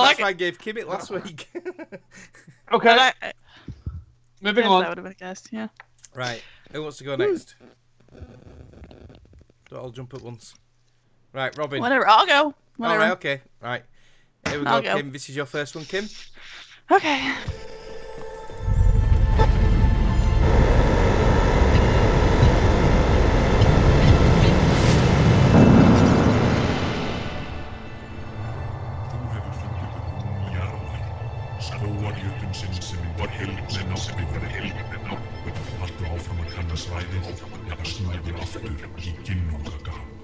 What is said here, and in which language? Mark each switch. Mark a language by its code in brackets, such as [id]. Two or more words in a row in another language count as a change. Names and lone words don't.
[en] that's why I gave Kim it last week. Okay. Moving Yes, on. that would have been a guess, yeah. Right, who wants to go next? Don't all jump at once. Right, Robin. Whatever, I'll go. Whatever. Alright, okay. Right. Here we go, I'll go. Kim. This is your first one, Kim. Okay. [is] Skóarjötun sem var heilin á Haltu áfram að kanna svæðið eða snúðu aftur í Ginnungagap.